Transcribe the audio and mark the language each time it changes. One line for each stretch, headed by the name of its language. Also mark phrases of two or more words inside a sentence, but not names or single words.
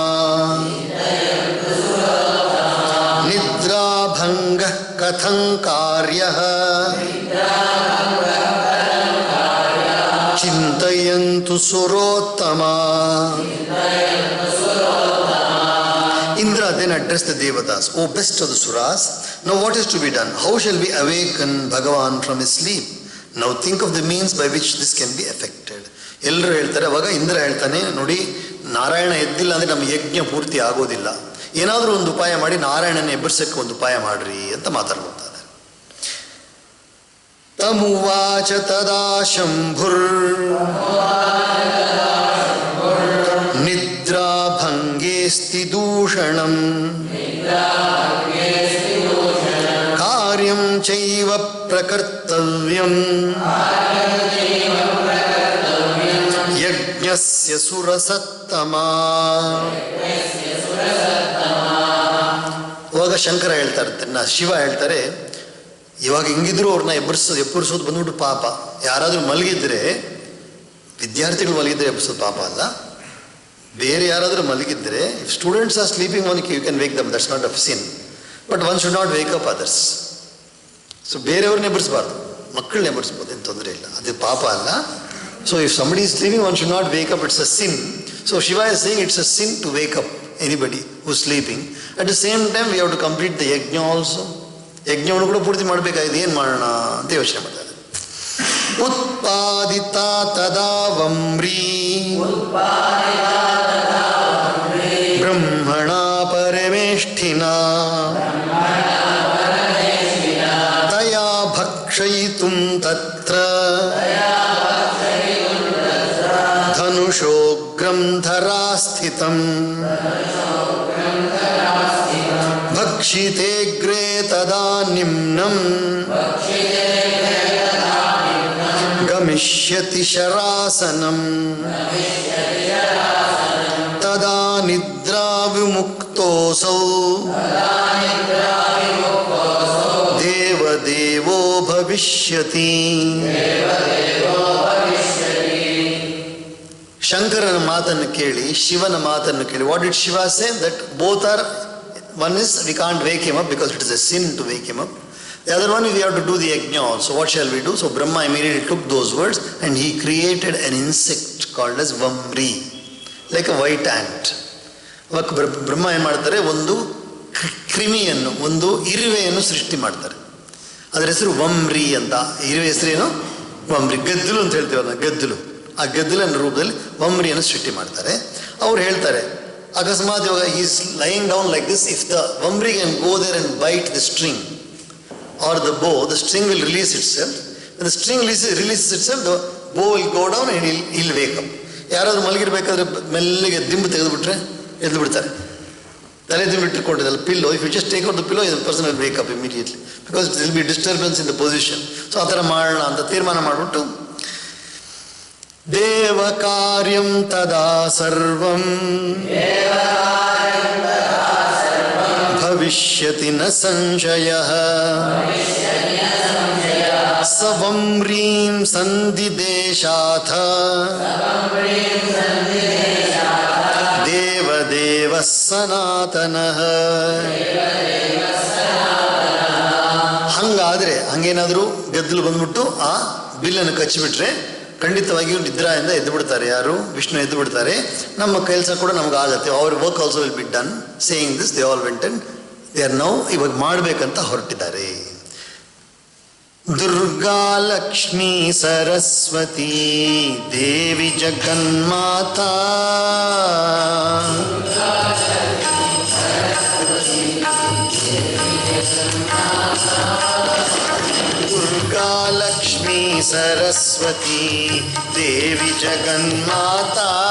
Sanskrit: ನಿದ್ರಾಭಂಗಃ ಕಥಂ ಕಾರ್ಯಃ ಚಿಂತಯಂತು ಸುರೋತ್ತಮ.
English: Indra then addressed the Devatas, O best of the Suras, now what is to be done? How shall we awaken Bhagavan from his sleep? Now think of the means by which this can be effected.
Kannada: ಎಲ್ಲರೂ ಹೇಳ್ತಾರೆ. ಅವಾಗ ಇಂದ್ರ ಹೇಳ್ತಾನೆ, ನೋಡಿ, ನಾರಾಯಣ ಎದ್ದಿಲ್ಲ ಅಂದರೆ ನಮ್ಮ ಯಜ್ಞ ಪೂರ್ತಿ ಆಗೋದಿಲ್ಲ. ಏನಾದರೂ ಒಂದು ಉಪಾಯ ಮಾಡಿ ನಾರಾಯಣನ ಎಬ್ಬರಿಸಕ್ಕೆ ಒಂದು ಉಪಾಯ ಮಾಡ್ರಿ ಅಂತ ಮಾತಾಡ್ಕೊಳ್ತಾರೆ.
Sanskrit: ತಮುವಾಚ ತದಾ ಶಂಭುರ್ ನಿದ್ರಾಭಂಗೇಸ್ತಿ ದೂಷಣಂ ಕಾರ್ಯಂ ಚೈವ ಪ್ರಕರ್ತವ್ಯಂ ಯಜ್ಞಸ್ಯ ಸುರಸತ್ತಮ.
Kannada: ಇವಾಗ ಶಂಕರ ಹೇಳ್ತಾ ಇರ್ತಾರೆ, ಶಿವ ಹೇಳ್ತಾರೆ, ಇವಾಗ ಹಿಂಗಿದ್ರು ಅವ್ರನ್ನ ಎಬ್ಬರಿಸೋದು ಬಂದ್ಬಿಟ್ಟು ಪಾಪ. ಯಾರಾದರೂ ಮಲಗಿದ್ರೆ, ವಿದ್ಯಾರ್ಥಿಗಳು ಮಲಗಿದ್ರೆ ಎಬ್ಬರಿಸೋದು ಪಾಪ ಅಲ್ಲ. ಬೇರೆ ಯಾರಾದರೂ ಮಲಗಿದ್ರೆ,
English: If students are sleeping one you can wake them, that's not a sin. But one should not wake up others.
Kannada: ಸೊ ಬೇರೆಯವ್ರನ್ನ ಎಬ್ಬರಿಸಬಾರ್ದು, ಮಕ್ಕಳನ್ನ ಎಬ್ಬರಿಸ್ಬೋದು, ಏನು ತೊಂದರೆ ಇಲ್ಲ, ಅದು ಪಾಪ ಅಲ್ಲ.
English: So if somebody is sleeping, one should not wake up, it's a sin. So Shiva is saying it's a sin to wake up anybody who's sleeping. At the same time we have to complete the yajna also.
Kannada: ಯಜ್ಞವನ್ನು ಕೂಡ ಪೂರ್ತಿ ಮಾಡಬೇಕಾಗಿದೆ, ಏನು ಮಾಡೋಣ ಅಂತ ಯೋಚನೆ ಮಾಡ್ತಾರೆ.
Sanskrit: ಉತ್ಪಾದಿತ ತದಾ ವಮ್ರೀ ಬ್ರಹ್ಮಣ ಪರಮೇಷ್ಠಿನಾ ತಯಾ ಭಕ್ಷಯಿತುಂ ತತ್ರ ಧನುಷೋಗ್ರಂ ಧರಾಸ್ಥಿತಂ ಭಕ್ಷಿತೇಗ್ರೇ ತದಾ ನಿಮ್ನಂ ಗಮಿಷ್ಯತಿ ಶರಾಸನಂ ತದಾ ನಿದ್ರಾ ವಿಮುಕ್ತೋಸೌ ದೇವದೇವೋ ಭವಿಷ್ಯತಿ.
Kannada: ಶಂಕರನ ಮಾತನ್ನು ಕೇಳಿ, ಶಿವನ ಮಾತನ್ನು ಕೇಳಿ,
English: What did Shiva say? That both are, one is we can't wake him up because it is a sin to wake him up. The other one is we have to do the yajna also. What shall we do? So Brahma immediately took those words and he created an insect called as Vamri, like a white ant.
Kannada: ಬ್ರಹ್ಮ ಏನು ಮಾಡ್ತಾರೆ, ಒಂದು ಕ್ರಿಮಿಯನ್ನು, ಒಂದು ಇರುವೆಯನ್ನು ಸೃಷ್ಟಿ ಮಾಡ್ತಾರೆ. ಅದರ ಹೆಸರು ವಮ್ರಿ ಅಂತ. ಇರುವೆ ಹೆಸರೇನು? ವಮ್ರಿ. ಗದ್ದಲು ಅಂತ ಹೇಳ್ತೀವಲ್ಲ, ಗದ್ದಲು. ಆ ಗದ್ದಲಿನ ರೂಪದಲ್ಲಿ ವಮ್ರಿಯನ್ನು ಸೃಷ್ಟಿ ಮಾಡ್ತಾರೆ. ಅವ್ರು ಹೇಳ್ತಾರೆ, ಅಕಸ್ಮಾತ್ ಇವಾಗ
English: is lying down like this, if the Vamri can go there and bite the string or the bow, the string will release itself. When the string releases itself, the bow will go down and he'll wake up.
Kannada: ಯಾರಾದರೂ ಮಲಗಿರ್ಬೇಕಾದ್ರೆ ಮೆಲ್ಲಿಗೆ ದಿಂಬು ತೆಗೆದುಬಿಟ್ರೆ ಎದ್ದು ಬಿಡ್ತಾರೆ. ತಲೆ ದಿಂಬು ಇಟ್ಟುಕೊಂಡಿದ್ದಲ್ಲ ಪಿಲ್ಲೋ,
English: If you just take out the pillow, the person will wake up immediately because it will be disturbance in the position.
Kannada: ಸೊ ಆ ಥರ ಮಾಡೋಣ ಅಂತ ತೀರ್ಮಾನ ಮಾಡಿಬಿಟ್ಟು
Sanskrit: ದೇವ ಕಾರ್ಯಂ ತದಾ ಸರ್ವಂ ಭವಿಷ್ಯತಿ ನ ಸಂಶಯಃ ಸ ವಮ್ರೀಂ ಸಂದಿದೇಶಾಥ ದೇವದೇವ ಸನಾತನಃ.
Kannada: ಹಂಗಾದ್ರೆ, ಹಂಗೇನಾದರೂ ಗದ್ದಲು ಬಂದ್ಬಿಟ್ಟು ಆ ಬಿಲ್ಲನ್ನು ಕಚ್ಚಿಬಿಟ್ರೆ ಖಂಡಿತವಾಗಿಯೂ ನಿದ್ರಾಯಿಂದ ಎದ್ದು ಬಿಡ್ತಾರೆ. ಯಾರು? ವಿಷ್ಣು ಎದ್ದು ಬಿಡ್ತಾರೆ. ನಮ್ಮ ಕೆಲಸ ಕೂಡ ನಮ್ಗೆ ಆಗತ್ತೆ.
English: Our work also will be done. Saying this they all went and they are now
Kannada: ಇವಾಗ ಮಾಡಬೇಕಂತ ಹೊರಟಿದ್ದಾರೆ.
Sanskrit: दुर्गा लक्ष्मी सरस्वती देवी जगन्माता दुर्गा लक्ष्मी सरस्वती देवी जगन्माता